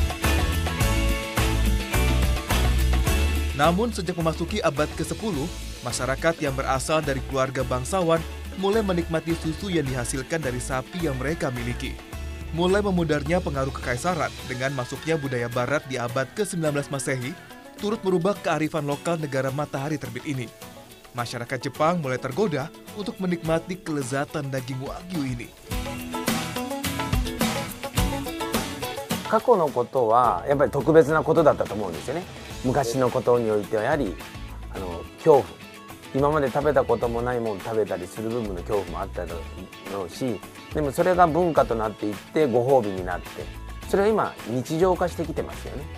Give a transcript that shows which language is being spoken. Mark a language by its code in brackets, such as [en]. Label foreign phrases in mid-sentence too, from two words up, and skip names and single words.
[id] Namun sejak memasuki abad ke-10, masyarakat yang berasal dari keluarga bangsawan mulai menikmati susu yang dihasilkan dari sapi yang mereka miliki. Mulai memudarnya pengaruh kekaisaran dengan masuknya budaya barat di abad ke-19 Masehi, turut merubah kearifan lokal negara matahari terbit ini. Masyarakat Jepang mulai tergoda untuk menikmati kelezatan daging Wagyu ini. [ja] 過去のことはやっぱり特別なことだったと思うんですよね。昔のことにおいてはやはり恐怖、今まで食べたこともないものを食べたりする部分の恐怖もあっただろうし、でもそれが文化となっていってご褒美になって、それは今日常化してきてますよね。